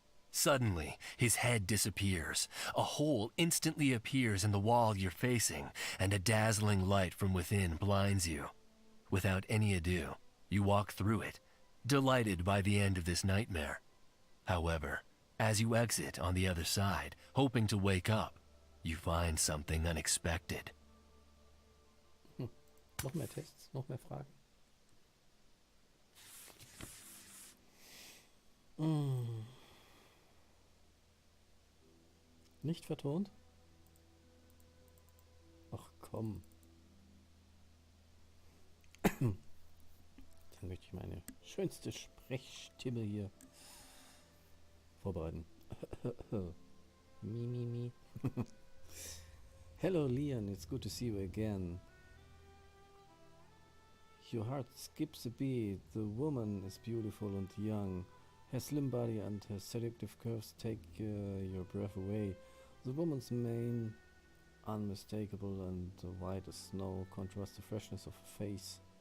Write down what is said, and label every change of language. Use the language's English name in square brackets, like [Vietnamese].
[English] Suddenly, his head disappears. A hole instantly appears in the wall you're facing, and a dazzling light from within blinds you. Without any ado, you walk through it, delighted by the end of this nightmare. However, as you exit on the other side, hoping to wake up, you find something unexpected. [German] Noch mehr Tests, noch mehr Fragen. Nicht vertont? Ach komm. Dann möchte ich meine schönste Sprechstimme hier vorbereiten. Mi. [English] Hello Leon, it's good to see you again. Your heart skips a beat. The woman is beautiful and young. Her slim body and her seductive curves take your breath away. The woman's mane, unmistakable and white as snow, contrasts the freshness of her face.